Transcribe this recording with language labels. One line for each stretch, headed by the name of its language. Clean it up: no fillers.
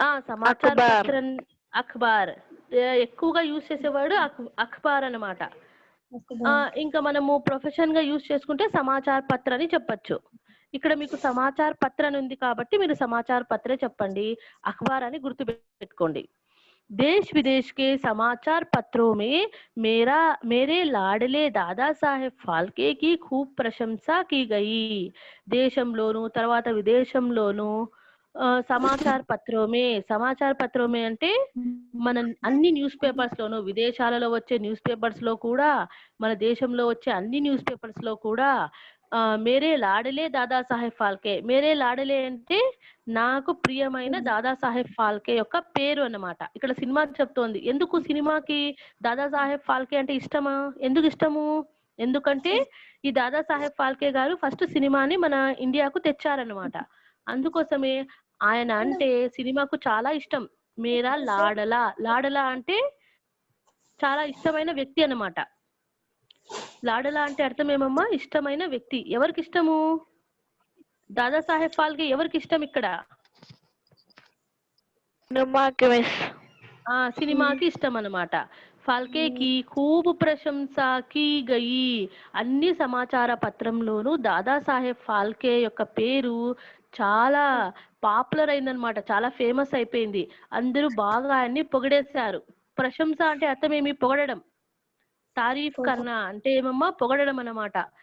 Telugu: సమాచార్ పత్ర, అఖబార్. ఎక్కువగా యూజ్ చేసేవాడు అఖబార్ అన్నమాట. ఇంకా మనము ప్రొఫెషన్ గా యూజ్ చేసుకుంటే సమాచార్ పత్ర అని చెప్పచ్చు. ఇక్కడ మీకు సమాచార్ పత్ర అని ఉంది కాబట్టి మీరు సమాచార్ పత్రే చెప్పండి, అఖబార్ అని గుర్తు పెట్టుకోండి.
Hindi: देश विदेश के समाचार पत्रों में मेरे लाडले दादा साहेब फाल्के की खूब प्रशंसा की गई.
Telugu: దేశంలోను తర్వాత విదేశంలోను సమాచార పత్రం అంటే మన అన్ని న్యూస్ పేపర్స్ లోను, విదేశాలలో వచ్చే న్యూస్ పేపర్స్ లో కూడా, మన దేశంలో వచ్చే అన్ని న్యూస్ పేపర్స్ లో కూడా
Hindi: మేరే లాడలే
Telugu: దాదా సాహెబ్ ఫాల్కే. మేరే లాడలే అంటే నాకు ప్రియమైన దాదా సాహెబ్ ఫాల్కే యొక్క పేరు అన్నమాట. ఇక్కడ సినిమా చెప్తోంది. ఎందుకు సినిమాకి దాదా సాహెబ్ ఫాల్కే అంటే ఇష్టమా? ఎందుకు ఇష్టము? ఎందుకంటే ఈ దాదా సాహెబ్ ఫాల్కే గారు ఫస్ట్ సినిమాని మన ఇండియాకు తెచ్చారనమాట. అందుకోసమే ఆయన అంటే సినిమాకు చాలా ఇష్టం. మేరా లాడలా. లాడలా అంటే చాలా ఇష్టమైన వ్యక్తి అన్నమాట. లాడలా అంటే అర్థం ఏమమ్మా? ఇష్టమైన వ్యక్తి. ఎవరికి ఇష్టము? దాదాసాహెబ్ ఫాల్కే ఎవరికి ఇష్టం ఇక్కడ? సినిమాకి మిస్. సినిమాకి ఇష్టం అన్నమాట.
Hindi: फाल्के की खूब ప్రశంసా की गई.
Telugu: అన్ని సమాచార పత్రంలోనూ దాదాసాహెబ్ ఫాల్కే యొక్క పేరు చాలా పాపులర్ అయిందనమాట. చాలా ఫేమస్ అయిపోయింది. అందరూ బాగా ఆయన్ని పొగిడేశారు. ప్రశంస అంటే అర్థం ఏమి? పొగడడం. తారీఫ్ కన్నా అంటే ఏమమ్మా? పొగడడం అన్నమాట.